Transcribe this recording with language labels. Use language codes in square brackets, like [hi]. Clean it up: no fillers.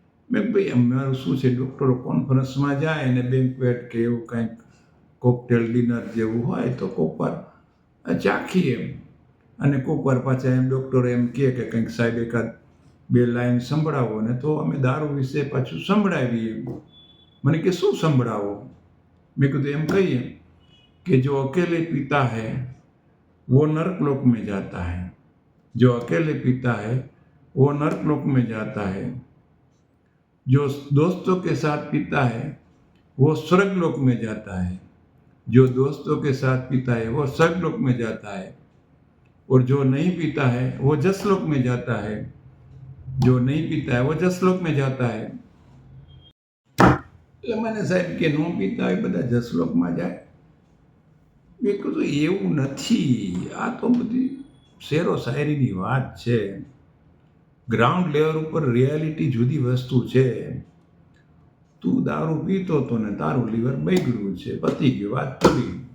[gu] મેં ભાઈ અમારું શું છે, ડૉક્ટરો કોન્ફરન્સમાં જાય ને બેન્ક્વેટ કે એવું કંઈક કોકટેલ ડિનર જેવું હોય તો કોક વાર ચાખીએ, અને કોક વાર પાછા એમ ડૉક્ટરો એમ કહે કે કંઈક સાહેબ એકાદ બે લાઈન સંભળાવો ને, તો અમે દારૂ વિશે પાછું સંભળાવીએ. મને કે શું સંભળાવો? મેં કીધું એમ કહીએ કે [hi] જો અકેલે પીતા હૈ वो नर्कलोक में जाता है, जो अकेले पीता है वो नर्कलोक में जाता है, जो दोस्तों के साथ पीता है वो स्वर्गलोक में जाता है, जो दोस्तों के साथ पीता है वो स्वर्गलोक में जाता है, और जो नहीं पीता है वो जसलोक में जाता है, जो नहीं पीता है वो जसलोक में जाता है. [gu] એટલે મને સાહેબ કે ન પીતા હોય બધા જસલોકમાં જાય. મેં કીધું એવું નથી, આ તો બધી શેરો શાયરીની વાત છે. ગ્રાઉન્ડ લેવલ ઉપર રિયાલિટી જુદી વસ્તુ છે. તું દારૂ પીતો હતો ને તારું લીવર બગડ્યું છે, પતી ગયું, વાત કરી.